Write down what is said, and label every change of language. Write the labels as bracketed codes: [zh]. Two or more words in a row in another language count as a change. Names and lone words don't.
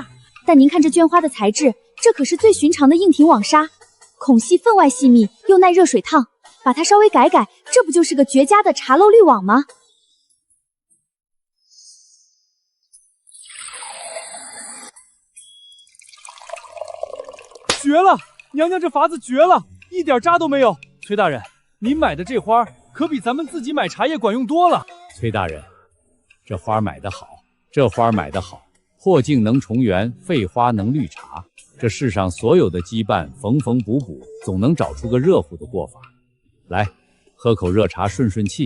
[zh] 但您看這绢花的材質，這可是最尋常的硬挺網紗，孔隙分外細密，又耐熱水燙，把它稍微改改，這不就是個絕佳的茶漏濾網嗎？絕了！娘娘這法子絕了，一點渣都沒有。崔大人，您買的這花可比咱們自己買茶葉管用多了。崔大人，這花買得好，這花買得好，破鏡能重圓，廢花能濾茶。這世上所有的羈絆，縫縫補補，總能找出個熱乎的過法。來，喝口熱茶順順氣。